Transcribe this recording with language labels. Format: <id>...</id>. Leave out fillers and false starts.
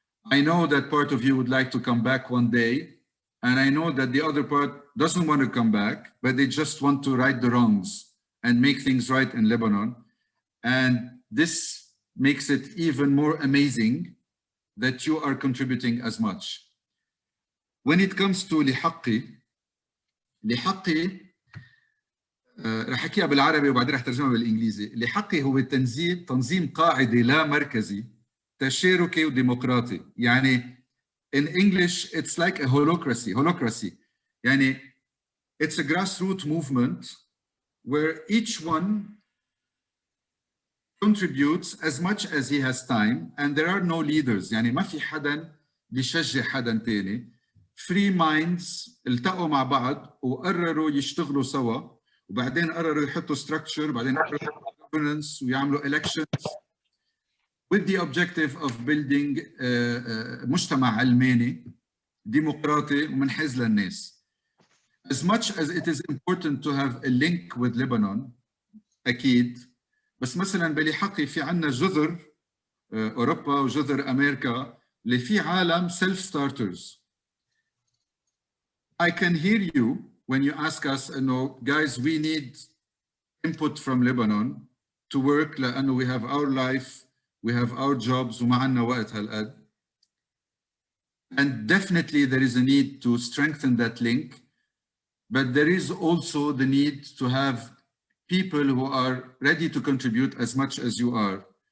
<en>I know that part of you would like to come back one day, and I know that the other part doesn't want to come back, but they just want to right the wrongs and make things right in Lebanon. And this makes it even more amazing that you are contributing as much. When it comes to</en> <ar>لحقي رح احكيها بالعربي وبعدين رح ترجمها بالانجليزي. لحقي هو تنظيم قاعدي لا مركزي تشاركي وديمقراطي. يعني</ar> <en>in English it's like a holocracy.</en> <ar>يعني</ar> <en>it's a grassroots movement where each one contributes as much as he has time, and there are no leaders.</en> <ar>يعني ما في حدا بيشجع حدا تاني.</ar> <en>Free minds</en> <ar>التقوا مع بعض وقرروا يشتغلوا سوا، وبعدين قرروا يحطوا structure، بعدين قرروا governance ويعملوا</ar> <en>elections with the objective of building</en> <ar>مجتمع علماني ديمقراطي ومنحاز للناس.</ar> <en>As much as it is important to have a link with Lebanon</en> <ar>أكيد، بس مثلا بلحقي في عنا جذر أوروبا وجذر أمريكا اللي في عالم</ar> <en>self starters. I can hear you when you ask us, no, guys, we need input from Lebanon to work</en> <ar>لأنه</ar> <en>we have our life, we have our jobs</en> <ar>وما عنا وقت هالقد.</ar> <en>And definitely there is a need to strengthen that link, but there is also the need to have people who are ready to contribute as much as you are.</en>